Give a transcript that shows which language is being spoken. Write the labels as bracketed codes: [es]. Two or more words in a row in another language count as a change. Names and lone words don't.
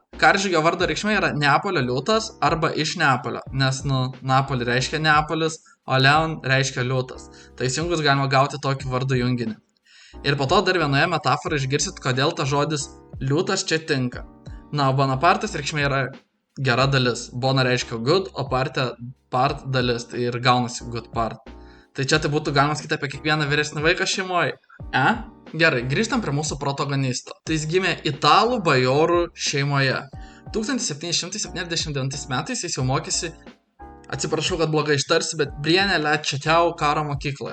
[lt] Karžygio vardo reikšmė yra Neapolio liūtas arba iš Neapolio, nes Napoli reiškia Neapolis, o Leon reiškia liūtas. Tai įsijungus galima gauti tokį vardų junginį. Ir po to dar vienoje metaforoje išgirsit, kodėl tas žodis liūtas čia tinka. Na, o Bonapartas reikšmė yra gera dalis. Bona reiškia good, o part dalis, tai ir gaunasi [en] good part. [lt] Tai čia tai būtų galima sakyti apie kiekvieną vyresnį vaiką šeimoje. Gerai, grįžtam prie mūsų protagonisto. Tai jis gimė italų bajorų šeimoje. 1779 metais jis jau mokėsi, atsiprašau, kad blogai ištarsi, bet Brienne Le Château karo mokykloje.